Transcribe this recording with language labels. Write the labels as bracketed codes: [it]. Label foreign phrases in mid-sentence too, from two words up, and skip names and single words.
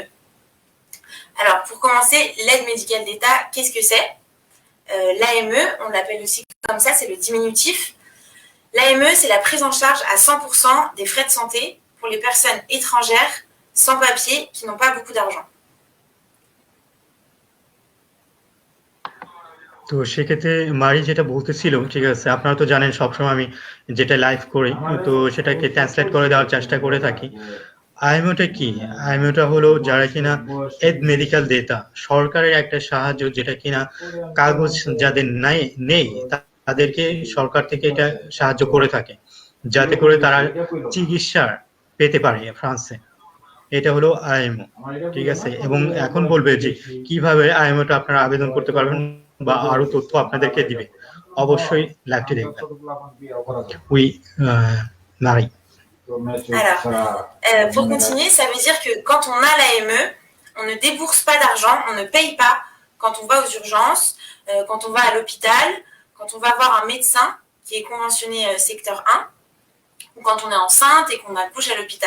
[fr] Alors pour commencer, l'aide médicale d'État, qu'est-ce que c'est? L'AME, on l'appelle aussi comme ça, c'est le diminutif. L'AME, c'est la prise en charge à 100% des frais de santé pour les personnes étrangères sans papier qui n'ont pas beaucoup d'argent. [bn] তো সেক্ষেত্রে মারি যেটা বলতেছিল, ঠিক আছে, আপনারা তো জানেন সবসময় আমি যেটা লাইভ করি তো সেটাকে ট্রান্সলেট করে দেওয়ার চেষ্টা করে থাকি। আইএমওটা কি? আইএমওটা হলো যারা কিনা [fr] aide médicale d'État, [bn] সরকারের একটা সাহায্য যেটা কিনা কাগজ যাদের নেই তাদেরকে সরকার থেকে এটা সাহায্য করে থাকে যাতে করে তারা চিকিৎসা পেতে পারে ফ্রান্সে। এটা হলো আইএমও, ঠিক আছে। এবং এখন বলবে যে কিভাবে আইএমওটা আপনারা আবেদন করতে পারবেন বা আরো তথ্য আপনাদেরকে দিবে। অবশ্যই লাইভটি দেখবেন। উই Marie. [fr] Alors, pour continuer, ça veut dire que quand on a l'AME, on ne débourse pas d'argent, on ne paye pas quand on va aux urgences, quand on va à l'hôpital, quand on va voir un médecin qui est conventionné secteur 1, ou quand on est enceinte et qu'on accouche à l'hôpital.